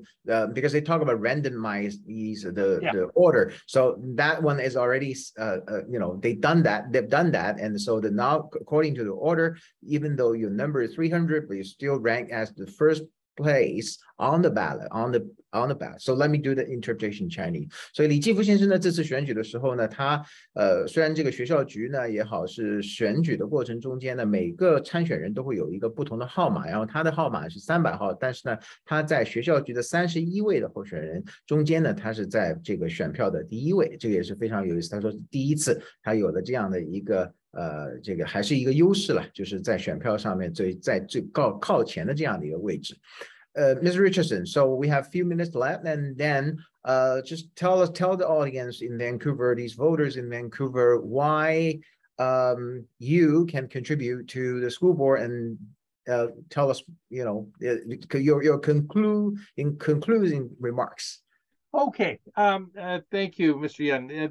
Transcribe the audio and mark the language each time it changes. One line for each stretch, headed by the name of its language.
English: So because they talk about randomized the order, so that one is already they've done that, and so now according to the order, even though your number is 300, but you still rank as the first place on the ballot, on the ballot. So let me do the interpretation in Chinese.
Chinese: 所以李继福先生呢，这次选举的时候呢，他虽然这个学校局呢也好，是选举的过程中间呢，每个参选人都会有一个不同的号码，然后他的号码是300号，但是呢，他在学校局的31位的候选人中间呢，他是在这个选票的第1位，这个也是非常有意思。他说第一次他有了这样的一个这个还是一个优势了，就是在选票上面在最靠前的这样的一个位置。
English: Mr. Richardson, so we have a few minutes left, and then just tell the audience in Vancouver, these voters in Vancouver, why you can contribute to the school board, and tell us, your concluding remarks. Okay. Thank you, Mr. Yan.